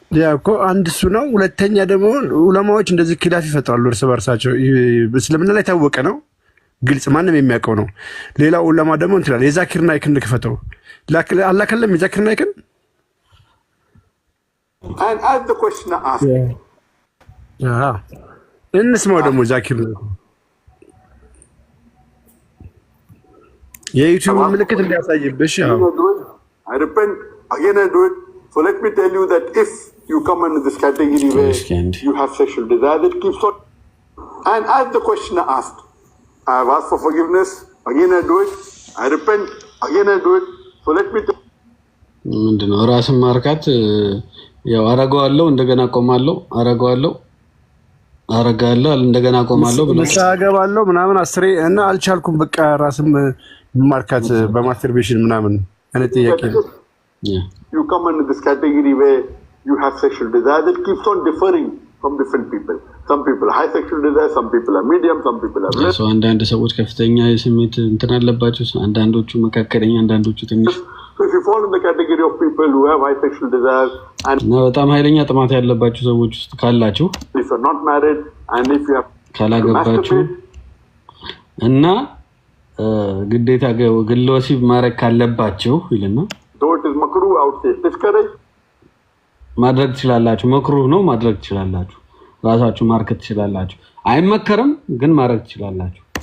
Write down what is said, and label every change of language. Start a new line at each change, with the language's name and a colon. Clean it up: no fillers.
Amharic: እኮ አንድ እሱ ነው። ሁለተኛ ደግሞ ዑለማዎች እንደዚህ ኪላፍ ይፈጥራሉ እርስ በርሳቸው። እስልምና ላይ ታወቀ ነው፣ ግልጽ ማንም የሚያውቀው ነው። ሌላ ዑለማ ደግሞ እንትላል የዛኪር ናይክን ክፈተው አላህ ከለም የዛኪር ናይክን
English: And as the questioner asked,
Amharic: እንስማው ደግሞ ዛኪር ናይክ የዩቲዩብ ምልክት እንዲያሳይብሽ።
English: I repent, again I do it. So let me tell you that if you come under this category where you have sexual desire, that keeps on. And as the questioner asked, I have asked for forgiveness. Again, I do it. I repent. Again, I do it. So let me tell
Amharic: ምንድነው ራስን ማርካት? ያው አረጋዋለሁ እንደገና ቆማለሁ፣ አረጋዋለሁ እንደገና ቆማለሁ ብለህ ንስሓ ገባለሁ ምናምን አስሬ እና አልቻልኩም። በቃ ራስን ማርካት በማስተርቤሽን ምናምን አይነት ጥያቄ ነው።
English: you come into this category where you have sexual desire that keeps on differing from different people. Some people high sexual desire, some people are medium, some people are less.
Amharic: So አንዳንድ ሰዎች ከፍተኛ የስሜት እንትን አለባቸው፣ አንዳንዶቹ መካከለኛ፣ አንዳንዶቹ ትንሽ።
English: So if you fall in the category of people who have high sexual desire and
Amharic: በጣም ኃይለኛ ጥማት ያለባቸው ሰዎች ውስጥ ካላችሁ
English: if you're not married and if you have
Amharic: ካላገባችሁ እና ግዴታ ግለ ወሲብ ማድረግ ካለባችሁ ይልና
English: though it is makruh, I would say discourage.
Amharic: ማድረግ ትችላላችሁ። መክሩህ ነው፣ ማድረግ ትችላላችሁ። ራሳችሁ ማርከት ትችላላችሁ። አይመከርም ግን ማድረግ ትችላላችሁ።